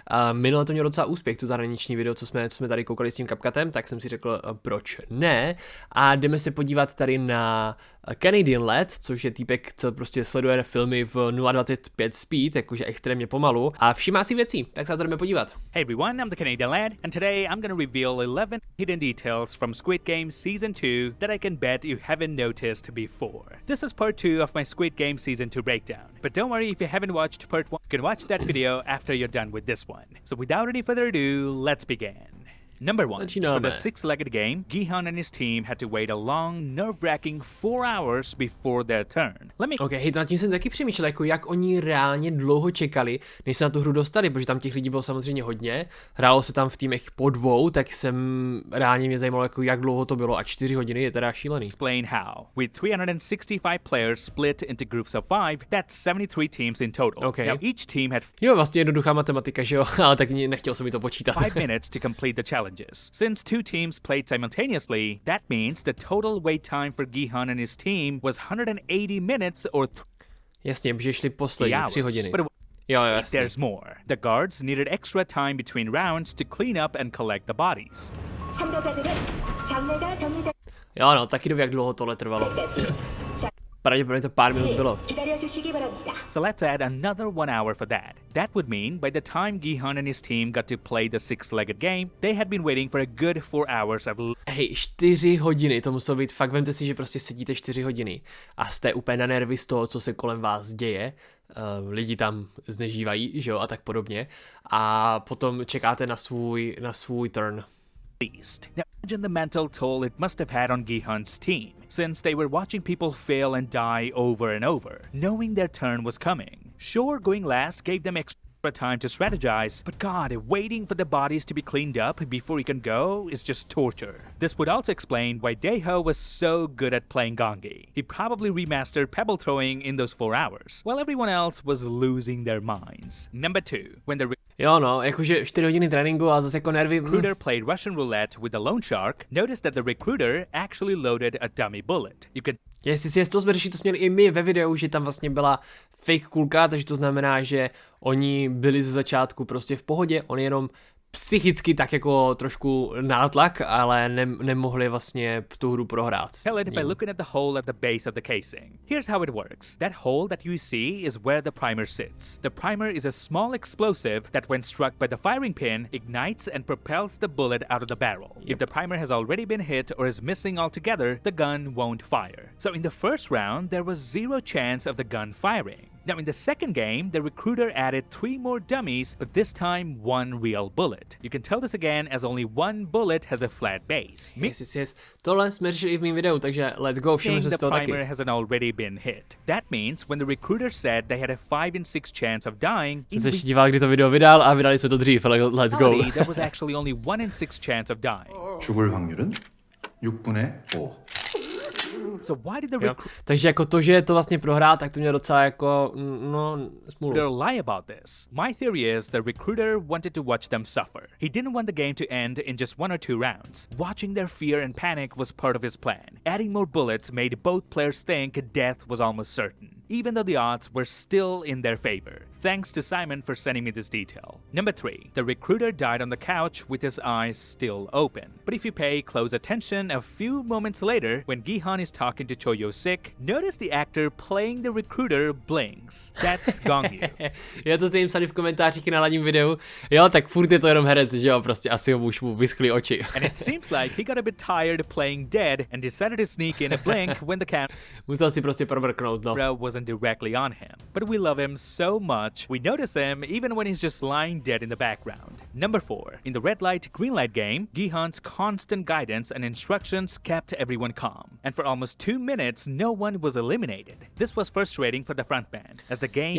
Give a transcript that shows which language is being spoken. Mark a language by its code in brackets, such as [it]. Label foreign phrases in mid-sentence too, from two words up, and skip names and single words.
[cs] Minule to mělo docela úspěch, tu zahraniční video, co jsme tady koukali s tím CapCutem, tak jsem si řekl, proč ne, a jdeme se podívat tady na Canadian Lad, což je týpek, co prostě sleduje filmy v 0.25 speed, jakože extrémně pomalu, a všimá si věcí, tak se na to jdeme podívat. [en] Hey everyone, I'm the Canadian Lad, and today I'm gonna reveal 11 hidden details from Squid Game Season 2 that I can bet you haven't noticed before. This is part 2 of my Squid Game Season 2 breakdown, but don't worry if you haven't watched part 1, you can watch that video after you're done with this one. So without any further ado, let's begin. Number 1. For the six-legged game, Gi-hun and his team had to wait a long, nerve-wracking 4 hours before their turn. [cs] Hej, nad tím jsem taky přemýšlel, jako jak oni reálně dlouho čekali, než se na tu hru dostali, protože tam těch lidí bylo samozřejmě hodně, hrálo se tam v týmech po 2, tak reálně mě zajímalo, jako jak dlouho to bylo, a 4 hodiny je teda šílený. [en] Explain how. With 365 players split into groups of 5, that's 73 teams in total. Okay. Now each team had [cs] vlastně jednoduchá matematika, že jo, ale tak nechtěl jsem mi to počítat. [en] 5 minutes to complete the challenge. Since 2 teams played simultaneously, that means the total wait time for Gi-hun and his team was 180 minutes or [cs] Jasně, protože šli poslední 3 hodiny. Jo, [en] there's more. The guards needed extra time between rounds to clean up and collect the bodies. [cs] Jo, no, taky doby, jak dlouho tohle trvalo. Pravděpodobně to pár minut bylo. [en] So let's add another 1 hour for that. That would mean by the time Gi-hun and his team got to play the six-legged game, they had been waiting for a good 4 hours of... [cs] Hej, 4 hodiny, to muselo být, fakt vemte si, že prostě sedíte 4 hodiny a jste úplně na nervy z toho, co se kolem vás děje, lidi tam znežívají, že jo, a tak podobně, a potom čekáte na svůj turn. [en] Now imagine the mental toll it must have had on Gi-hun's team, since they were watching people fail and die over and over, knowing their turn was coming. Sure, going last gave them extra time to strategize, but God, waiting for the bodies to be cleaned up before he can go is just torture. This would also explain why Dae-ho was so good at playing Gongi. He probably remastered pebble throwing in those 4 hours, while everyone else was losing their minds. Number 2, when the [cs] Jo no, jakože 4 hodiny tréninku a zase jako nervy. [en] Recruiter played Russian roulette with the loan shark, noticed that the recruiter actually loaded a dummy bullet. You can [cs] Jestli si to jsme měli i my ve videu, že tam vlastně byla fake kulka, takže to znamená, že oni byli ze začátku prostě v pohodě, on jenom psychicky tak jako trošku nátlak, ale nemohli vlastně tu hru prohrát. [en] Tell it by looking at the hole at the base of the casing. Here's how it works. That hole that you see is where the primer sits. The primer is a small explosive that when struck by the firing pin, ignites and propels the bullet out of the barrel. Yep. If the primer has already been hit or is missing altogether, the gun won't fire. So in the first round, there was 0 chance of the gun firing. Now in the second game, the recruiter added 3 more dummies, but this time 1 real bullet. You can tell this again as only 1 bullet has a flat base. Yes. [cs] Tohle jsme řešili i v mém videu, takže [en] let's go, [cs] všimnu se z toho taky. [en] The primer hasn't already been hit. That means when the recruiter said they had a 5 in 6 chance of dying, [cs] jsem se ještě díval, kdy to video vydal, a vydali jsme to dřív, ale [en] let's go. There was actually only 1 in 6 chance of dying. [ko] 죽을 확률은 6분의 5. [en] So why did the [cs] Takže jako to, že to vlastně prohrál, tak to mělo docela jako, smůlu. [en] Lie about this. My theory is the recruiter wanted to watch them suffer. He didn't want the game to end in just 1 or 2 rounds. Watching their fear and panic was part of his plan. Adding more bullets made both players think death was almost certain, even though the odds were still in their favor. Thanks to Simon for sending me this detail. Number 3. The recruiter died on the couch with his eyes still open. But if you pay close attention a few moments later, when Gi-hun is talking to Cho-yo-sik, notice the actor playing the recruiter blinks. That's Gongi. [cs] Já to jim psali v komentářích na hlavním videu. Jo, tak furt je to jenom herec, že jo, prostě asi už mu vyschly oči. [en] And it seems like he got a bit tired playing dead and decided to sneak in a blink when the camera [cs] musel si prostě probrknout, no. [en] wasn't directly on him. But we love him so much much, we notice him even when he's just lying dead in the background. Number 4. In the red light, green light game, Gi-hun's constant guidance and instructions kept everyone calm. And for almost 2 minutes, no one was eliminated. This was frustrating for the frontman, as the game